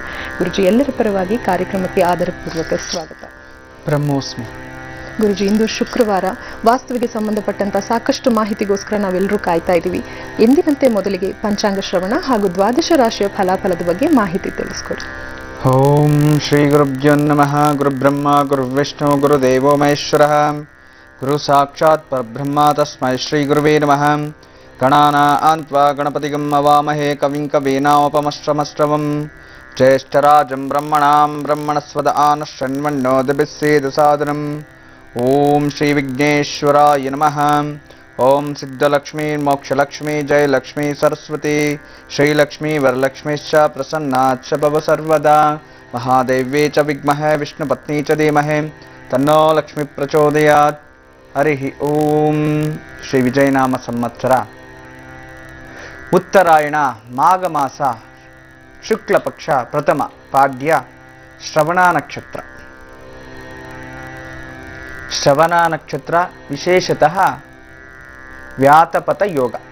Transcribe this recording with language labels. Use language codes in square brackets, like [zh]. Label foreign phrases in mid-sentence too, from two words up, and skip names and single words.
[kn] ಗುರುಜಿ, ಎಲ್ಲರ ಪರವಾಗಿ ಕಾರ್ಯಕ್ರಮಕ್ಕೆ ಆದರಪೂರ್ವಕ ಸ್ವಾಗತ. ಬ್ರಹ್ಮೋಸ್ಮಿ. ಗುರುಜಿ, ಇಂದು ಶುಕ್ರವಾರ, ವಾಸ್ತುವಿಗೆ ಸಂಬಂಧಪಟ್ಟಂತ ಸಾಕಷ್ಟು ಮಾಹಿತಿಗೋಸ್ಕರ ನಾವೆಲ್ಲರೂ ಕಾಯ್ತಾ ಇದ್ದೀವಿ. ಎಂದಿನಂತೆ ಮೊದಲಿಗೆ ಪಂಚಾಂಗ ಶ್ರವಣ ಹಾಗೂ ದ್ವಾದಶ ರಾಶಿಯ ಫಲಾಫಲದ ಬಗ್ಗೆ ಮಾಹಿತಿ ತಿಳಿಸ್ಕೊಡಿ. [sa] ಓಂ ಶ್ರೀ ಗುರುಭ್ಯೋ ನಮಃ. ಗುರುಬ್ರಹ್ಮ ಗುರುವಿಷ್ಣು ಗುರುದೇವೋ ಮಹೇಶ್ವರಃ. ಗುರು ಸಾಕ್ಷಾತ್ ಪರಬ್ರಹ್ಮ ತಸ್ಮೈ ಶ್ರೀ ಗುರುವೇ ನಮಃ. ಗಣಾನಾನ್ ತ್ವಾ ಗಣಪತಿಗಂ ಅವಾಮಹೇ ಕವಿಂ ಕವೀನಾಮೋಪಮಶ್ರಮಶ್ರವಂ. ಜ್ಯೇಷ್ಠರಾಜಂ ಬ್ರಹ್ಮಣಾಂ ಬ್ರಹ್ಮಣಸ್ವದ ಆನಶೃಣ್ವನ್ನೋದಿಭಿಃ ಸೇದಸಾದನಂ. ಓಂ ಶ್ರೀ ವಿಘ್ನೇಶ್ವರಾಯ ನಮಃ. ಓಂ ಸಿದ್ಧಲಕ್ಷ್ಮೀ ಮೋಕ್ಷಲಕ್ಷ್ಮೀ ಜಯಲಕ್ಷ್ಮೀ ಸರಸ್ವತಿ ಶ್ರೀಲಕ್ಷ್ಮೀ ವರಲಕ್ಷ್ಮೀಶ್ಚ ಪ್ರಸನ್ನಾಚ್ಚ ಭವ ಸರ್ವದಾ. ಮಹಾದೇವ್ಯೇ ಚ ವಿದ್ಮಹೇ ವಿಷ್ಣುಪತ್ನಿ ಚ ಧೀಮಹಿ ತನ್ನೋ ಲಕ್ಷ್ಮೀ ಪ್ರಚೋದಯಾತ್. ಹರಿ ಓಂ. ಶ್ರೀ ವಿಜಯನಾಮ ಸಂವತ್ಸರ ಉತ್ತರಾಯಣ ಮಾಘ ಮಾಸ ಶುಕ್ಲ ಪಕ್ಷ ಪ್ರಥಮ ಪಾಡ್ಯ ಶ್ರವಣ ನಕ್ಷತ್ರ. ಶ್ರವಣ ನಕ್ಷತ್ರ ವಿಶೇಷತಃ ವ್ಯಾತಪತ ಯೋಗ.